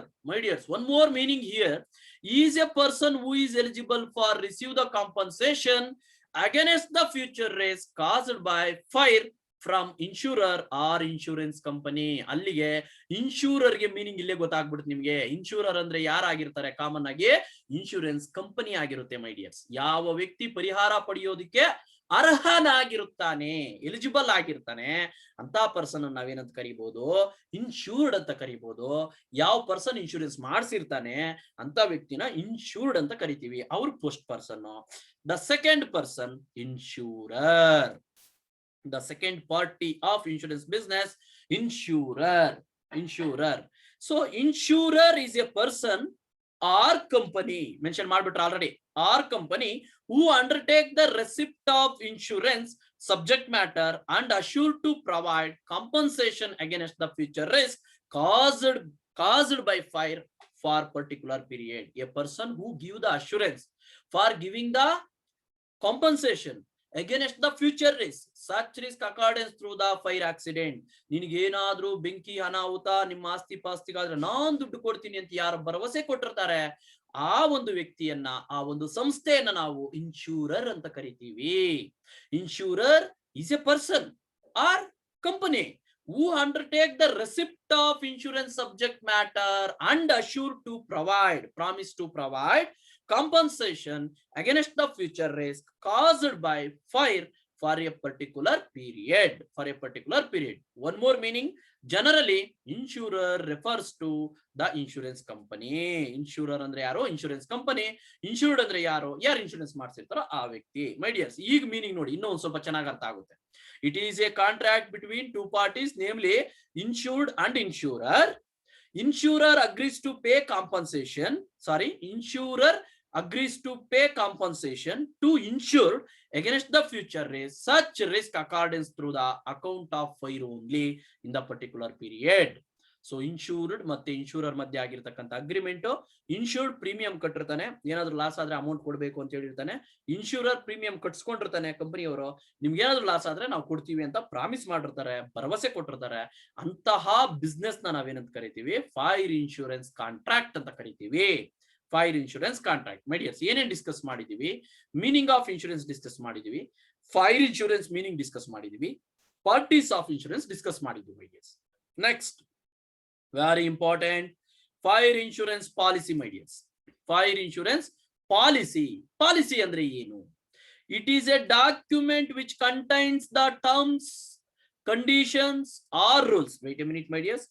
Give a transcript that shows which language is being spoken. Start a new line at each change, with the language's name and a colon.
English: My dears, one more meaning here. He is a person who is eligible for receive the compensation against the future risk caused by fire from insurer or insurance company.
Kannada: ಅಲ್ಲಿಗೆ ಇನ್ಶೂರರ್ ಗೆ meaning ಇಲ್ಲೇ ಗೊತ್ತಾಗ್ಬಿಡುತ್ತೆ ನಿಮ್ಗೆ. ಇನ್ಶೂರರ್ ಅಂದ್ರೆ ಯಾರಾಗಿರ್ತಾರೆ? Common ಆಗಿ insurance company ಆಗಿರುತ್ತೆ. ಮೈ dears, ಯಾವ ವ್ಯಕ್ತಿ ಪರಿಹಾರ ಪಡೆಯೋದಕ್ಕೆ ಅರ್ಹನಾಗಿರುತ್ತಾನೆ, ಎಲಿಜಿಬಲ್ ಆಗಿರ್ತಾನೆ, ಅಂತ ಪರ್ಸನ್ ನಾವೇನಂತ ಕರಿಬಹುದು? ಇನ್ಶೂರ್ಡ್ ಅಂತ ಕರಿಬಹುದು. ಯಾವ ಪರ್ಸನ್ ಇನ್ಶೂರೆನ್ಸ್ ಮಾಡಿಸಿರ್ತಾನೆ ಅಂತ ವ್ಯಕ್ತಿನ ಇನ್ಶೂರ್ಡ್ ಅಂತ ಕರಿತೀವಿ.
English: ಅವ್ರ first person. The second person insurer. The second party of insurance business, insurer. So insurer is a person or company,
Kannada: mention ಮಾಡ್ಬಿಟ್ರೆ already,
English: or company who undertake the receipt of insurance subject matter and assure to provide compensation against the future risk caused by fire for particular period. A person who give the assurance for giving the compensation against the future risk, such risk occurrence through the fire accident.
Kannada: ನಿನಗೇನಾದ್ರೂ ಬೆಂಕಿ ಅನಾಹುತ, ನಿಮ್ಮ ಆಸ್ತಿ ಪಾಸ್ತಿಗಾದ್ರೆ ನಾನ್ ದುಡ್ಡು ಕೊಡ್ತೀನಿ ಅಂತ ಯಾರು ಭರವಸೆ ಕೊಟ್ಟಿರ್ತಾರೆ, ಆ ಒಂದು ವ್ಯಕ್ತಿಯನ್ನ, ಆ ಒಂದು ಸಂಸ್ಥೆಯನ್ನ ನಾವು ಇನ್ಶೂರರ್ ಅಂತ ಕರಿತೀವಿ.
English: Insurer is a person or company who undertake the receipt of insurance subject matter and assure to provide, promise to provide compensation against the future risk caused by fire for a particular period. One more meaning. Generally, insurer refers to the insurance company.
Kannada: Insurer ಅಂದ್ರೆ ಯಾರು? Insurance company. Insured ಅಂದ್ರೆ ಯಾರು? ಯಾರು insurance ಮಾಡಿಸಿರ್ತಾರೋ ಆ ವ್ಯಕ್ತಿ. ಮೈ dears, ಈಗ meaning ನೋಡಿ, ಇನ್ನೂ ಒಂದು ಸ್ವಲ್ಪ ಚೆನ್ನಾಗಿ ಅರ್ಥ ಆಗುತ್ತೆ.
English: It is a contract between two parties, namely insured and insurer. Insurer agrees to pay compensation. Insurer agrees to pay compensation to insure against the future risk. Such risk accordance through the account of fire only in the particular period.
Kannada: So insured ಮತ್ತೆ ಇನ್ಶೂರರ್ ಮಧ್ಯೆ ಆಗಿರ್ತಕ್ಕಂಥ agreement, insured premium ಕಟ್ಟಿರ್ತಾನೆ, ಏನಾದ್ರು loss ಆದ್ರೆ amount ಕೊಡ್ಬೇಕು ಅಂತ ಹೇಳಿರ್ತಾನೆ. ಇನ್ಶೂರರ್ premium ಕಟ್ಸ್ಕೊಂಡಿರ್ತಾನೆ ಕಂಪನಿಯವರು, ನಿಮ್ಗೆ ಏನಾದ್ರು ಲಾಸ್ ಆದ್ರೆ ನಾವು ಕೊಡ್ತೀವಿ ಅಂತ ಪ್ರಾಮಿಸ್ ಮಾಡಿರ್ತಾರೆ, ಭರವಸೆ ಕೊಟ್ಟಿರ್ತಾರೆ. ಅಂತಹ ಬಿಸ್ನೆಸ್ ನ ನಾವೇನಂತ ಕರಿತೀವಿ? ಫೈರ್ ಇನ್ಶೂರೆನ್ಸ್ ಕಾಂಟ್ರಾಕ್ಟ್ ಅಂತ ಕರಿತೀವಿ. Fire insurance contract. ಮೈಡಿಯರ್ಸ್, ಏನೇನ್ ಡಿಸ್ಕಸ್ ಮಾಡಿದೀವಿ? ಮೀನಿಂಗ್ ಆಫ್ ಇನ್ಶೂರೆನ್ಸ್ ಡಿಸ್ಕಸ್ ಮಾಡಿದೀವಿ, ಫೈರ್ ಇನ್ಶೂರೆನ್ಸ್ ಮೀನಿಂಗ್ ಡಿಸ್ಕಸ್ ಮಾಡಿದೀವಿ, ಪಾರ್ಟೀಸ್ ಆಫ್ ಇನ್ಶೂರೆನ್ಸ್ ಡಿಸ್ಕಸ್ ಮಾಡಿದೀವಿ.
English: My dears, next very important, fire insurance policy. My dears, fire insurance policy.
Kannada: Policy andre enu?
English: It is a document which contains the terms, conditions or rules. Wait a minute, my dears.